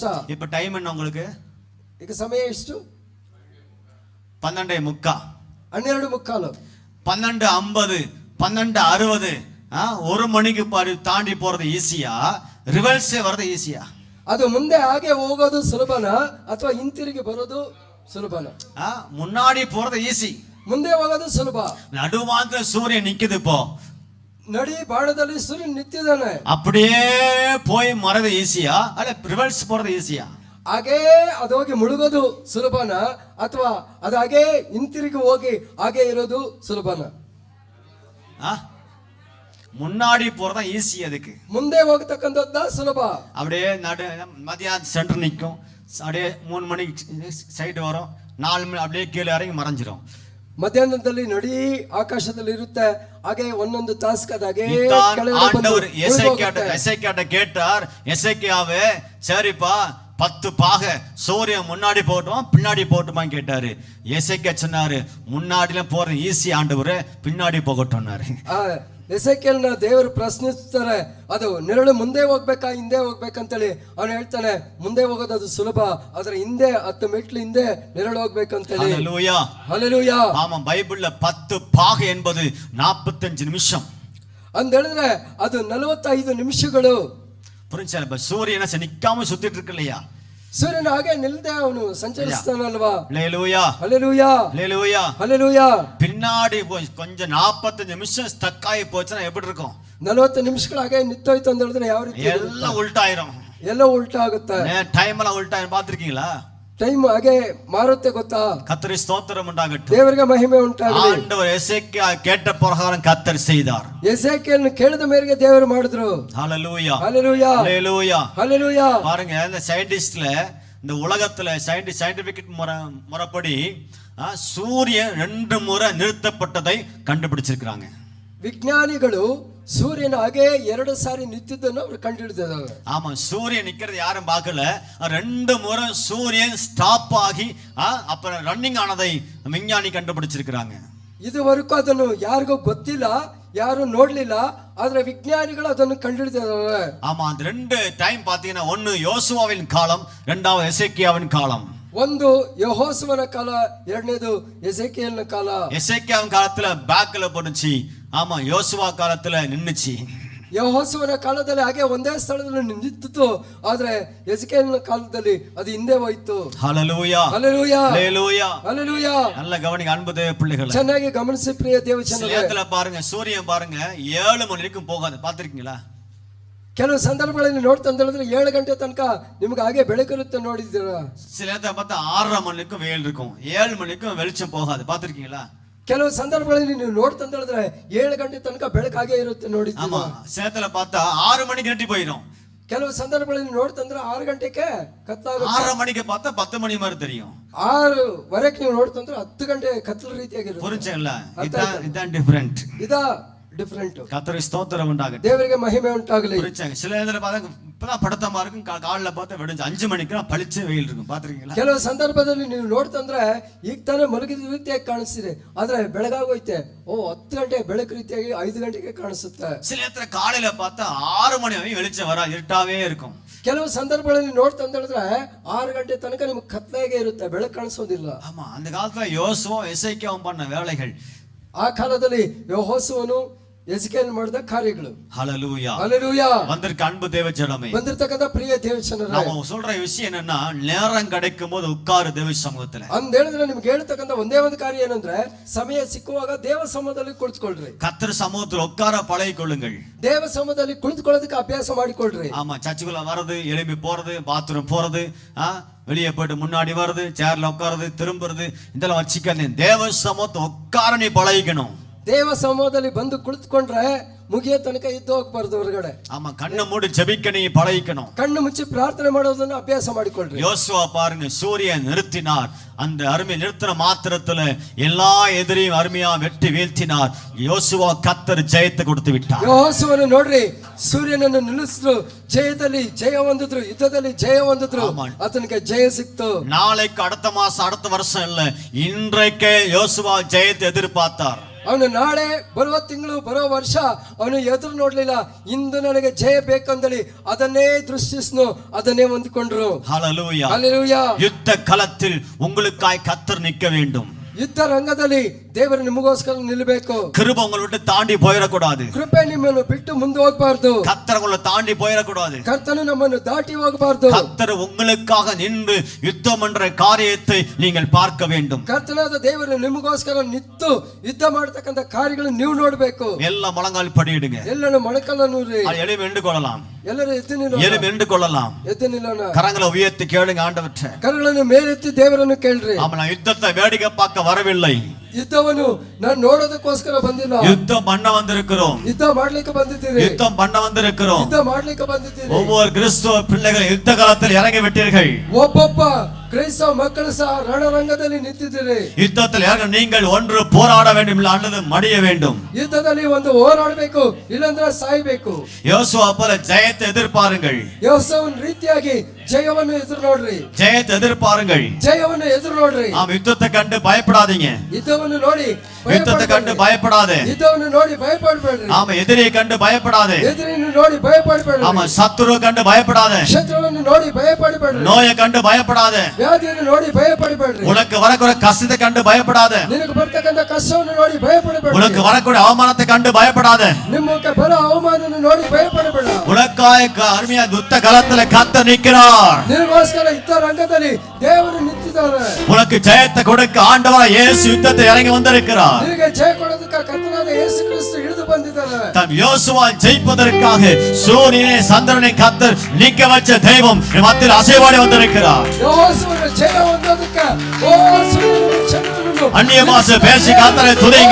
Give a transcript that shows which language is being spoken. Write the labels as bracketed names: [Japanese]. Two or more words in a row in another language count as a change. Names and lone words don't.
[Tamil] இப்ப டைம் என்ன உங்களுக்கு? [Kannada] ಈಗ ಸಮಯ ಎಷ್ಟು? [Tamil] 12:45, 12:45, 12:50, 12:60. 1 மணிக்கு தாண்டி போறது ஈஸியா, ரிவர்ஸே வர்றது ஈஸியா? [Kannada] ಅದು ಮುಂದೆ ಹಾಗೆ ಹೋಗೋದು ಸುಲಭನಾ ಅಥವಾ ಹಿಂತಿರುಗಿ ಬರೋದು ಸುಲಭನಾ? [Tamil] முன்னாடி போறது ஈஸி, [Kannada] ಮುಂದೆ ಹೋಗೋದು ಸುಲಭ. [Tamil] நடுவாங்க சூரியன் நிக்குது. இப்போ [Kannada] ನಡಿ ಬಾಣದಲ್ಲಿ ಸೂರ್ಯನ್ ನಿಂತಿದ್ದಾನೆ. [Tamil] அப்படியே போய் மறது ஈஸியா அல்ல ரிவர்ஸ் போறது ஈஸியா? [Kannada] ಹಾಗೇ ಅದೋಗಿ ಮುಳುಗೋದು ಸುಲಭನಾ ಅಥವಾ ಅದು ಹಾಗೆ ಹಿಂತಿರುಗಿ ಹೋಗಿ ಹಾಗೆ ಇರೋದು ಸುಲಭನಾ? [Tamil] முன்னாடி போறதா ஈஸி. அதுக்கு [Kannada] ಮುಂದೆ ಹೋಗತಕ್ಕಂಥದ್ದು ಸುಲಭ. [Tamil] அப்படியே மதியானம் சென்டர் நிற்கும், அப்படியே 3 மணிக்கு சைடு வரும், 4 மணி அப்படியே கீழே இறங்கி மறைஞ்சிரும். [Kannada] ಮಧ್ಯಾಹ್ನದಲ್ಲಿ ನಡಿ ಆಕಾಶದಲ್ಲಿ ಇರುತ್ತೆ, ಹಾಗೆ ಒಂದೊಂದು ತಾಸ್ಕದಾಗೆ [Tamil] ஆண்டவர் எசேக்கியாட்ட கேட்டார், எசேக்கியாவே சரிப்பா 10 பாகை சூரியன் முன்னாடி போகட்டுமா பின்னாடி போகட்டுமான்னு கேட்டாரு. எசேக்கியா சொன்னாரு, முன்னாடிலாம் போறது ஈஸி ஆண்டவரே, பின்னாடி போகட்டும்னாரு. [Kannada] ಎಸೆಕಿಯೇಲನ ದೇವರು ಪ್ರಶ್ನಿಸ್ತಾರೆ, ಅದು ನೆರಳು ಮುಂದೆ ಹೋಗ್ಬೇಕಾ ಹಿಂದೆ ಹೋಗ್ಬೇಕಂತೇಳಿ. ಅವನು ಹೇಳ್ತಾನೆ, ಮುಂದೆ ಹೋಗೋದು ಅದು ಸುಲಭ, ಆದ್ರೆ ಹಿಂದೆ 10 ಮೆಟ್ಲು ಹಿಂದೆ ನೆರಳು ಹೋಗ್ಬೇಕಂತೇಳಿ. [Tamil] ஹல்லேலூயா. [Kannada] ಹಲ್ಲೆಲೂಯಾ. [Tamil] ஆமா, பைபிள்ல 10 பாகை என்பது 45 நிமிஷம். [Kannada] ಅಂತ ಹೇಳಿದ್ರೆ ಅದು 45 ನಿಮಿಷಗಳು. [Tamil] புரிஞ்சா? இப்ப சூரியனை நிக்காம சுத்திட்டு இருக்கு இல்லையா? [Kannada] ಸೂರ್ಯನ ಹಾಗೆ ನಿಲ್ದೆ ಅವನು ಸಂಚರಿಸ್ತಾನಲ್ವಾ? [Tamil] ஹல்லேலூயா. [Kannada] ಹಲ್ಲೆಲೂಯಾ. [Tamil] ஹல்லேலூயா. [Kannada] ಹಲ್ಲೆಲೂಯಾ. [Tamil] பின்னாடி கொஞ்சம் 45 நிமிஷம் ஸ்டக் ஆகி போச்சுன்னா எப்படி இருக்கும்? [Kannada] 40 ನಿಮಿಷಗಳ ಹಾಗೆ ನಿಂತೋಯ್ತು ಅಂತ ಹೇಳಿದ್ರೆ ಯಾವ ರೀತಿ? [Tamil] எல்லாம் உல்டாயிரும். [Kannada] ಎಲ್ಲ ಉಲ್ಟಾ ಆಗುತ್ತೆ. [Tamil] டைம் எல்லாம் உல்டாயிரும். பாத்திருக்கீங்களா? [Kannada] ಟೈಮ್ ಹಾಗೆ ಮಾರುತ್ತೆ ಗೊತ್ತಾ? [Tamil] கர்த்தரே ஸ்தோத்திரம் உண்டாகட்டும். [Kannada] ದೇವರಿಗೆ ಮಹಿಮೆ ಉಂಟಾಗಲಿ. [Tamil] ஆண்டவர் எசேக்கியா கேட்ட பிரகாரம் கர்த்தர் செய்தார். [Kannada] ಎಸೆಕಿಯೇಲನು ಕೇಳಿದ ಮೇರೆಗೆ ದೇವರು ಮಾಡಿದ್ರು. [Tamil] ஹல்லேலூயா. [Kannada] ಹಲ್ಲೆಲೂಯಾ. [Tamil] ஹல்லேலூயா. [Kannada] ಹಲ್ಲೆಲೂಯಾ. [Tamil] பாருங்க, இந்த சயின்டிஸ்ட்ல இந்த உலகத்துல சயின்டிபிக் முறைப்படி சூரியன் 2 முறை நிறுத்தப்பட்டதை கண்டுபிடிச்சிருக்காங்க. [Kannada] ವಿಜ್ಞಾನಿಗಳು ಸೂರ್ಯನ ಹಾಗೆ 2 ಸಾರಿ ನಿಂತಿದ್ದನ್ನು ಅವರು ಕಂಡುಹಿಡಿದಿದ್ದಾರೆ. [Tamil] ஆமா, சூரியன் நிக்கிறது யாரும் பார்க்கல. 2 முறை சூரியன் ஸ்டாப் ஆகி அப்புறம் ரன்னிங் ஆனதை விஞ்ஞானி கண்டுபிடிச்சிருக்காங்க. [Kannada] ಇದುವರೆಗೂ ಅದನ್ನು ಯಾರಿಗೂ ಗೊತ್ತಿಲ್ಲ, ಯಾರು ನೋಡ್ಲಿಲ್ಲ, ಆದ್ರೆ ವಿಜ್ಞಾನಿಗಳು ಅದನ್ನು ಕಂಡುಹಿಡಿದಿದ್ದಾರೆ. [Tamil] ஆமா, அந்த 2 டைம் பாத்தீங்கன்னா, ஒன்னு யோசுவாவின் காலம், 2வது எசேக்கியாவின் காலம். [Kannada] ಒಂದು ಯೆಹೋಶುವನ ಕಾಲ, ಎರಡನೇದು ಎಸೆಕಿಯೇಲನ ಕಾಲ. [Tamil] எசேக்கியாவின் காலத்துல பேக்ல போனுச்சு. ஆமா, யோசுவா காலத்துல நின்னுச்சு. [Kannada] ಯೆಹೋಶುವನ ಕಾಲದಲ್ಲಿ ಹಾಗೆ ಒಂದೇ ಸ್ಥಳದಲ್ಲಿ ನಿಂತಿತ್ತು, ಆದ್ರೆ ಎಸೆಕಿಯೇಲನ ಕಾಲದಲ್ಲಿ ಅದು ಹಿಂದೆ ಹೋಯ್ತು. [Tamil] ஹல்லேலூயா. [Kannada] ಹಲ್ಲೆಲೂಯಾ. [Tamil] ஹல்லேலூயா. [Kannada] ಹಲ್ಲೆಲೂಯಾ. [Tamil] நல்ல கவனிங்க அன்பு தேவ பிள்ளைகளே. [Kannada] ಚೆನ್ನಾಗಿ ಗಮನಿಸಿ ಪ್ರಿಯ ದೇವಜನರೇ. [Tamil] சிலத்துல பாருங்க, சூரியன் பாருங்க 7 மணி வரைக்கும் போகாது. பாத்திருக்கீங்களா? [Kannada] ಕೆಲವು ಸಂದರ್ಭಗಳಲ್ಲಿ ನೋಡ್ತಾ ಅಂತ ಹೇಳಿದ್ರೆ 7 ಗಂಟೆ ತನಕ ನಿಮ್ಗೆ ಹಾಗೆ ಬೆಳಕಿರುತ್ತೆ, ನೋಡಿದ್ದೀರಾ? [Tamil] சில நேரத்தை பார்த்தா 6:30 மணிக்கும் வெயில் இருக்கும், 7 மணிக்கும் வெளிச்சம் போகாது. பாத்திருக்கீங்களா? [Kannada] ಕೆಲವು ಸಂದರ್ಭಗಳಲ್ಲಿ ನೀವು ನೋಡ್ತಾ ಅಂತ ಹೇಳಿದ್ರೆ 7 ಗಂಟೆ ತನಕ ಬೆಳಕಾಗೆ ಇರುತ್ತೆ, [Tamil] ஆமா, [Kannada] ನೋಡಿದ್ದೀರಾ? [Tamil] சில நேரத்துல பார்த்தா 6 மணிக்கு நெட்டி போயிடும். [Kannada] ಕೆಲವು ಸಂದರ್ಭಗಳಲ್ಲಿ ನೋಡ್ತಾ ಅಂದ್ರೆ 6 ಗಂಟೆಗೆ ಕತ್ತಲಾಗುತ್ತೆ. [Tamil] 6:30 மணிக்கு பார்த்தா 10 மணி மாதிரி தெரியும். [Kannada] 6:00 ನೀವು ನೋಡ್ತಾ ಅಂದ್ರೆ 10 ಗಂಟೆ ಕತ್ತಲ ರೀತಿಯಾಗಿರುತ್ತೆ. [Tamil] புரிஞ்சீங்களா? இதான் டிஃபரண்ட். [Kannada] ಇದಾ ಡಿಫರೆಂಟ್. [Tamil] கர்த்தருக்கு ஸ்தோத்திரம் உண்டாகட்டும். [Kannada] ದೇವರಿಗೆ ಮಹಿಮೆ ಉಂಟಾಗಲಿ. [Tamil] புரிஞ்சாங்க? சில நேரத்துல பார்த்தா இப்பதான் படுத்தமா இருக்கும், காலைல பார்த்தா விடிஞ்சு 5 மணிக்கு பளிச்சு வெயில் இருக்கும். பாத்திருக்கீங்களா? [Kannada] ಕೆಲವು ಸಂದರ್ಭದಲ್ಲಿ ನೀವು ನೋಡ್ತಂದ್ರೆ ಈಗ ತಾನೇ ಮಲಗಿದ ರೀತಿಯಾಗಿ ಕಾಣಿಸ್ತಿದೆ, ಆದ್ರೆ ಬೆಳಗಾಗೋಯ್ತೆ, 10 ಗಂಟೆ ಬೆಳಕು ರೀತಿಯಾಗಿ 5 ಗಂಟೆಗೆ ಕಾಣಿಸುತ್ತೆ. [Tamil] சில நேரத்துல காலையில பார்த்தா 6 மணி வரையும் வெளிச்சம் வர இருட்டாவே இருக்கும். [Kannada] ಕೆಲವು ಸಂದರ್ಭಗಳಲ್ಲಿ ನೋಡ್ತಾ ಅಂತ ಹೇಳಿದ್ರೆ 6 ಗಂಟೆ ತನಕ ನಿಮ್ಗೆ ಕತ್ಲಾಗೆ ಇರುತ್ತೆ, ಬೆಳಕು ಕಾಣಿಸೋದಿಲ್ಲ. [Tamil] ஆமா, அந்த காலத்துல யோசுவா எசேக்கியாவும் பண்ண வேலைகள், [Kannada] ಆ ಕಾಲದಲ್ಲಿ ಯೆಹೋಶುವನು ಎಸೆಕಿಯೇಲ್ ಮಾಡಿದ ಕಾರ್ಯಗಳು. [Tamil] ஹல்லேலூயா. [Kannada] ಹಲ್ಲೆಲೂಯಾ. [Tamil] வந்திருக்க அன்பு தேவ ஜனமே, [Kannada] ಬಂದಿರತಕ್ಕಂತ ಪ್ರಿಯ ದೇವಜನರೇ, [Tamil] நாம சொல்ற விஷயம் என்னன்னா, நேரம் கிடைக்கும் போது உட்காரு தேவ சமூகத்துல. [Kannada] ಅಂದ ಹೇಳಿದ್ರೆ ನಿಮ್ಗೆ ಹೇಳ್ತಕ್ಕಂತ ಒಂದೇ ಒಂದು ಕಾರ್ಯ ಏನಂದ್ರೆ, ಸಮಯ ಸಿಕ್ಕುವಾಗ ದೇವ ಸಮೂಹದಲ್ಲಿ ಕುಳಿತುಕೊಳ್ಳ್ರಿ. [Tamil] கர்த்தர் சமூகத்துல உட்கார பழகிக்கொள்ளுங்கள். [Kannada] ದೇವ ಸಮೂಹದಲ್ಲಿ ಕುಳಿತುಕೊಳ್ಳೋದಕ್ಕೆ ಅಭ್ಯಾಸ ಮಾಡಿಕೊಳ್ಳ್ರಿ. [Tamil] ஆமா, சர்ச்சுக்குள்ள வர்றது, எழும்பி போறது, பாத்ரூம் போறது, வெளியே போயிட்டு முன்னாடி வர்றது, சேர்ல உட்காருது, திரும்புறது, இதெல்லாம் வச்சுக்காதீங்க. தேவ சமூகத்தை உட்கார நீ பழகிக்கணும். [Kannada] ದೇವ ಸಮೂಹದಲ್ಲಿ ಬಂದು ಕುಳಿತುಕೊಂಡ್ರೆ ಮುಗಿಯೋ ತನಕ ಇದ್ದು ಹೋಗ್ಬಾರ್ದು ಹೊರಗಡೆ. [Tamil] ஆமா, கண்ணை மூடி ஜெபிக்க நீ பழகிக்கணும். [Kannada] ಕಣ್ಣು ಮುಚ್ಚಿ ಪ್ರಾರ್ಥನೆ ಮಾಡೋದನ್ನ ಅಭ್ಯಾಸ ಮಾಡಿಕೊಳ್ಳ್ರಿ. [Tamil] யோசுவா பாருங்க, சூரியன் நிறுத்தினார். அந்த அருமை நிறுத்தின மாத்திரத்துல எல்லா எதிரியும் அருமையா வெட்டி வீழ்த்தினார். யோசுவா கர்த்தர் ஜெயத்தை கொடுத்து விட்டார். [Kannada] ಯೆಹೋಶುವನು ನೋಡ್ರಿ, ಸೂರ್ಯನನ್ನು ನಿಲ್ಲಿಸಿದ್ರು, ಜಯದಲ್ಲಿ ಜಯ ಹೊಂದಿದ್ರು, ಯುದ್ಧದಲ್ಲಿ ಜಯ ಹೊಂದಿದ್ರು, ಆತನಿಗೆ ಜಯ ಸಿಕ್ತು. [Tamil] நாளைக்கு அடுத்த மாசம் அடுத்த வருஷம் இல்ல, இன்றைக்கே யோசுவா ஜெயத்தை எதிர்பார்த்தார். [Kannada] ಅವನು ನಾಳೆ, ಬರುವ ತಿಂಗಳು, ಬರುವ ವರ್ಷ ಅವನು ಎದುರು ನೋಡ್ಲಿಲ್ಲ. ಇಂದು ನನಗೆ ಜಯ ಬೇಕಂದಳಿ ಅದನ್ನೇ ದೃಷ್ಟಿಸ್ನು, ಅದನ್ನೇ ಹೊಂದಿಕೊಂಡ್ರು. [Tamil] ஹல்லேலூயா. [Kannada] ಹಲ್ಲೆಲೂಯಾ. [Tamil] யுத்த களத்தில் உங்களுக்காய் கர்த்தர் நிற்க வேண்டும். [Kannada] ಯುದ್ಧ ರಂಗದಲ್ಲಿ ದೇವರು ನಿಮಗೋಸ್ಕರ ನಿಲ್ಲಬೇಕು. [Tamil] கிருபை உங்களை விட்டு தாண்டி போயிடக்கூடாது. [Kannada] ಕೃಪೆ ನಿಮ್ಮನ್ನು ಬಿಟ್ಟು ಮುಂದೆ ಹೋಗಬಾರ್ದು. [Tamil] கர்த்தர் உங்களை தாண்டி போயிடக்கூடாது. [Kannada] ಕರ್ತನು ನಮ್ಮನ್ನು ದಾಟಿ ಹೋಗಬಾರ್ದು. [Tamil] கர்த்தர் உங்களுக்காக நின்று யுத்தம் என்ற காரியத்தை நீங்கள் பார்க்க வேண்டும். [Kannada] ಕರ್ತನಾದ ದೇವರು ನಿಮಗೋಸ್ಕರ ನಿಂತು ಯುದ್ಧ ಮಾಡತಕ್ಕಂತ ಕಾರ್ಯಗಳನ್ನು ನೀವು ನೋಡಬೇಕು. [Tamil] எல்லாம் முழங்கால் படியிடுங்க. [Kannada] ಎಲ್ಲರೂ ಮೊಣಕಾಲ ನೂರಿ [Tamil] எழும்பி நின்று கொள்ளலாம். [Kannada] ಎಲ್ಲರೂ ಎದ್ದು ನಿಲ್ಲೋಣ. [Tamil] எழும்பி நின்று கொள்ளலாம். [Kannada] ಎದ್ದು ನಿಲ್ಲೋಣ. [Tamil] கரங்களை உயர்த்தி கேளுங்க ஆண்டவரே. [Kannada] ಕರಗಳನ್ನು ಮೇಲೆತ್ತಿ ದೇವರನ್ನು ಕೇಳ್ರಿ. [Tamil] ஆமா, நான் யுத்தத்தை வேடிக்கை பார்க்க வரவில்லை. [Kannada] ಯುದ್ಧವನ್ನು ನಾನು ನೋಡೋದಕ್ಕೋಸ್ಕರ ಬಂದಿಲ್ಲ. [Tamil] யுத்தம் பண்ண வந்திருக்கிறோம். [Kannada] ಯುದ್ಧ ಮಾಡ್ಲಿಕ್ಕೆ ಬಂದಿದ್ದೀರಿ. [Tamil] யுத்தம் பண்ண வந்திருக்கிறோம். [Kannada] ಯುದ್ಧ ಮಾಡ್ಲಿಕ್ಕೆ ಬಂದಿದ್ದೀರಿ. [Tamil] ஒவ்வொரு கிறிஸ்துவ பிள்ளைகள் யுத்த காலத்தில் இறங்கி விட்டீர்கள். [Kannada] ಒಬ್ಬೊಬ್ಬ ಕ್ರೈಸ್ತವ ಮಕ್ಕಳು ಸಹ ರಣರಂಗದಲ್ಲಿ ನಿಂತಿದ್ದೀರಿ. [Tamil] யுத்தத்தில் நீங்கள் ஒன்று போராட வேண்டும் இல்லை அல்லது மடிய வேண்டும். [Kannada] ಯುದ್ಧದಲ್ಲಿ ಒಂದು ಹೋರಾಡಬೇಕು, ಇಲ್ಲಂದ್ರೆ ಸಾಯ್ಬೇಕು. [Tamil] யோசுவா போல ஜெயத்தை எதிர்பாருங்கள். [Kannada] ಯೋಸವನ ರೀತಿಯಾಗಿ ಜಯವನ್ನು ಎದುರು ನೋಡ್ರಿ. [Tamil] ஜெயத்தை எதிர்பாருங்கள். [Kannada] ಜಯವನ್ನು ಎದುರು ನೋಡ್ರಿ. [Tamil] ஆம், யுத்தத்தை கண்டு பயப்படாதீங்க. [Kannada] ಯುದ್ಧವನ್ನು ನೋಡಿ [Tamil] யுத்தத்தை கண்டு பயப்படாதே. [Kannada] ಯುದ್ಧವನ್ನು ನೋಡಿ ಭಯಪಡಬೇಡ್ರಿ. [Tamil] ஆமா, எதிரியை கண்டு பயப்படாதே. [Kannada] ಎದುರನ್ನು ನೋಡಿ ಭಯಪಡಬೇಡ್ರಿ. [Tamil] ஆமா, சத்துருவை கண்டு பயப்படாதே. [Kannada] ಶತ್ರುವನ್ನು ನೋಡಿ ಭಯಪಡಬೇಡ್ರಿ. [Tamil] நோயை கண்டு பயப்படாதே. [Kannada] ವ್ಯಾಧಿಯನ್ನು ನೋಡಿ ಭಯಪಡಬೇಡ್ರಿ. [Tamil] உனக்கு வரக்கூடிய கஷ்டத்தை கண்டு பயப்படாதே. [Kannada] ನಿನಗೆ ಬರ್ತಕ್ಕಂತ ಕಷ್ಟವನ್ನು ನೋಡಿ ಭಯಪಡಬೇಡ್ರಿ. [Tamil] உனக்கு வரக்கூடிய அவமானத்தை கண்டு பயப்படாதே. [Kannada] ನಿಮಗೆ ಬರೋ ಅವಮಾನವನ್ನು ನೋಡಿ ಭಯಪಡಬೇಡ. [Tamil] உனக்காய் அருமையா யுத்த களத்துல கர்த்தர் நிற்கிறார். [Kannada] ನಿನಗೋಸ್ಕರ ಯುದ್ಧ ರಂಗದಲ್ಲಿ ದೇವರು ನಿಂತಿದ್ದಾರೆ. [Tamil] உனக்கு ஜெயத்தை கொடுக்க ஆண்டவராய் இயேசு யுத்தத்தை இறங்கி வந்திருக்கிறார். [Kannada] ನಿನಗೆ ಜಯ ಕೊಡೋದಕ್ಕೆ ಕರ್ತನಾದ ಯೇಸು ಕ್ರಿಸ್ತ ಇಳಿದು ಬಂದಿದ್ದಾರೆ. [Tamil] தம் யோசுவா ஜெயிப்பதற்காக சூரியனை சந்திரனை கர்த்தர் நிக்க வச்ச தெய்வம் மத்தியில் அசைவாடி வந்திருக்கிறார். [Kannada] ಯೆಹೋವನ ಜಯ ಹೊಂದೋದಕ್ಕೆ ಓ ಸೂರ್ಯನನ್ನು ಚಂದ್ರನನ್ನು [Tamil] அந்நிய பாஷை பேசி கர்த்தரை துதிங்க.